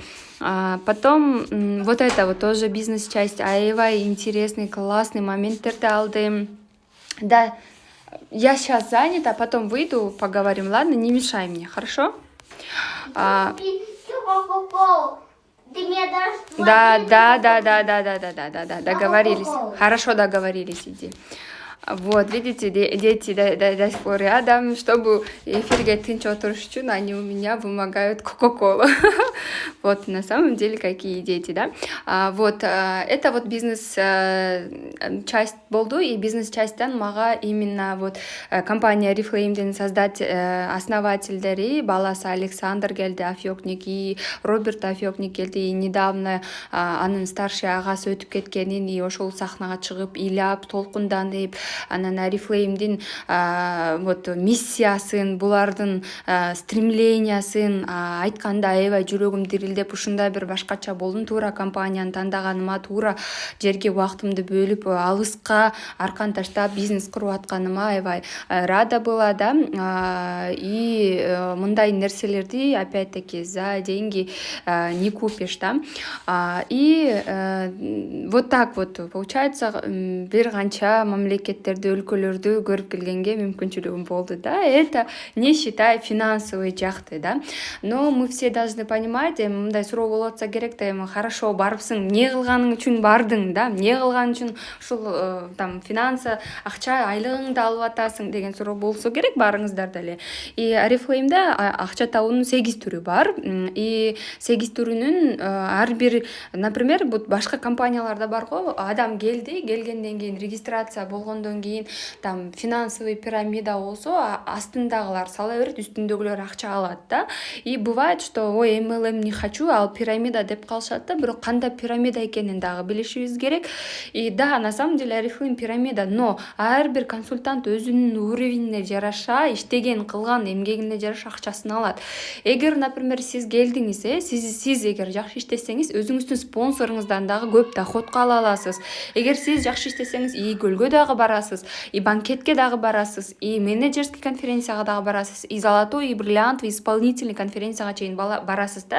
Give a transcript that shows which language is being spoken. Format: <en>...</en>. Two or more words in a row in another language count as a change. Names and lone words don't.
<ru>Потом вот это вот тоже бизнес-часть, аябай интересный, классный</ru> <ky>моменттерди алдым.</ky> <ru>Да, я сейчас занята, потом выйду, поговорим, ладно? Не мешай мне, хорошо? Ты меня дашь? Да, договорились. Хорошо, договорились, иди. Вот, видите, дети до сих пор рядом, чтобы</ru> <ky>эфирге тынч отуруш үчүн</ky> <ru>они у меня вымогают кока-колу. Вот, на самом деле, какие дети, да. Вот, это вот бизнес-часть</ru> <ky>болду, и бизнес-частьтан мага</ky> <ru>именно вот компания</ru> <ky>Oriflame'дин основательдери, баласы Александр келди, Афьёкник, и Роберт Афьёкник келди, и недавно анын старший агасы өтүп кеткенин, и ошол сахнага чыгып, ыйлап, толкунданып, анан Oriflame'дин вот миссиясын, булардын стремлениясын айтканда аябай жүрөгүм дирилдеп, ушундай бир башкача болдум. Туура компанияны тандаганыма, туура жерге убактымды бөлүп, алыска аркан таштап бизнес куруп атканыма аябай</ky> <ru>рада была,</ru> <ky>да.</ky> <ru>И</ru> <ky>мындай нерселерди</ky> <ru>опять-таки за деньги не купишь, да. И вот так вот получается</ru> <ky>бир канча мамлекеттерди, өлкөлөрдү көрүп келгенге мүмкүнчүлүгүм болду, да.</ky> <ru>Это не считая финансовый жакты, да. Но мы все должны понимать,</ru> <ky>мындай суроо болуп атса керек да, эми хорошо барыпсың, эмне кылганың үчүн бардың, да, эмне кылган үчүн ушул</ky> <ru>там финансы</ru> <ky>акча айлыгыңды алып атасың деген суроо болсо керек баарыңыздарда эле. И Oriflame'да акча табуунун 8 түрү бар. И 8 түрүнүн ар бир, например, башка компанияларда бар го, адам келгенден кийин регистрация болгондон кийин</ky> <ru>там финансовый</ru> <ky>пирамида болсо астындагылар сала берет, үстүндөгүлөр акча алат, да.</ky> <ru>И бывает, что ой MLM не хочу,</ru> <ky>ал пирамида деп калышат, да. Бирок кандай пирамида экенин дагы билишибиз керек.</ky> <ru>И да, на самом деле Oriflame пирамида,</ru> <ky>но ар бир консультант өзүнүн уровенине жараша, иштеген кылган эмгегине жараша акчасын алат. Эгер, например, сиз келдиңиз, сиз эгер жакшы иштесеңиз, өзүңүздүн спонсоруңуздан дагы көп доходко ала аласыз. Эгер сиз жакшы иштесеңиз, и көлгө дагы барасыз, и банкетке дагы барасыз, и менеджерский конференцияга дагы барасыз,</ky> <ru>и золотой, и бриллиантовый исполнительный</ru> <ky>конференцияга чейин барасыз,</ky> <ru>да.</ru>